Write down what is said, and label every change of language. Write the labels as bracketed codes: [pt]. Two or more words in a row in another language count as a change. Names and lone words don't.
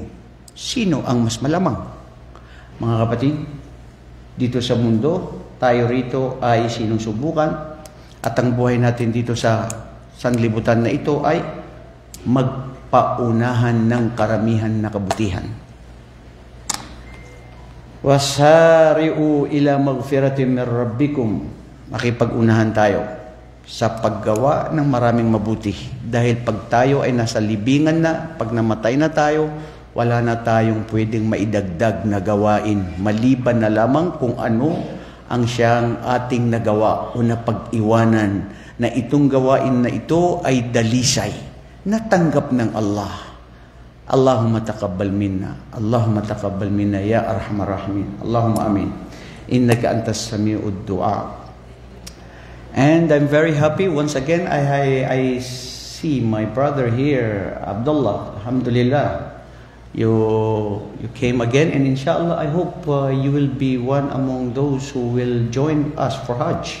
[tl] Sino ang mas malamang? Mga kapatid, dito sa mundo, tayo rito ay sinusubukan at ang buhay natin dito sa sanglibutan na ito ay magpaunahan ng karamihan na kabutihan. [ar] وسارعوا إلى مغفرة من ربكم. [tl] Makipag-unahan tayo sa paggawa ng maraming mabuti. Dahil pag tayo ay nasa libingan na, pag namatay na tayo, wala na tayong pwedeng maidagdag na gawain. Maliban na lamang kung ano ang siyang ating nagawa o napag-iwanan na itong gawain na ito ay dalisay, natanggap ng Allah. [ar] اللهم تقبل منا، اللهم تقبل منا يا أرحم الراحمين. اللهم آمين. إنك أنت السميع الدعاء. [en] And I'm very happy once again I see my brother here, Abdullah. Alhamdulillah. You came again, and inshallah I hope you will be one among those who will join us for Hajj.